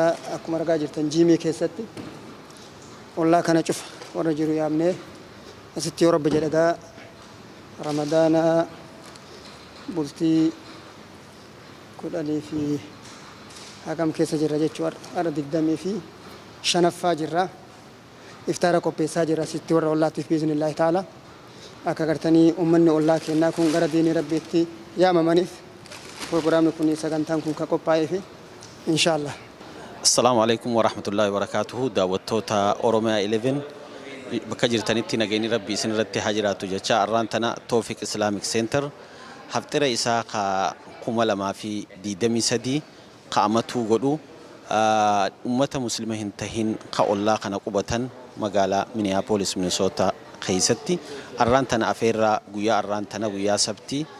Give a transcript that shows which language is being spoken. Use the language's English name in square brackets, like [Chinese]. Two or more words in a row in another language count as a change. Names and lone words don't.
[Oromo] Akkuma argaa jirtan jiimii keessatti ollaa kana cufa warra jiru yaamnee asitti yoo rabbi jedhagaa Ramadaana bultii 10 fi hagam keessa jirra jechuudha. Ara 25ffaa jirra. Iftaara qopheessaa jirra asitti warra ollaatiif [Arabic] بإذن الله تعالى. [Oromo] Akka gartanii uummanni ollaa kennaa kun gara diinii rabbiitti yaamamaniif programni kun sagantaan kun ka qophaa'ee fi inshallah. [Arabic] السلام عليكم ورحمة الله وبركاته. [Oromo] Daawwattoota OROMIA11 bakka jirtanitti nageenyi rabbii isin irratti haa jiraatu jecha arraan tana Tawfiq Islamic Center haftira isaa ka 2023 qaamatuu godhu ummata muslima hin tahin ka ollaa kana qubatan magaalaa Minneapolis, Minnesota keessatti arraan tana afeerraa guyyaa arraan tana guyyaa sabtii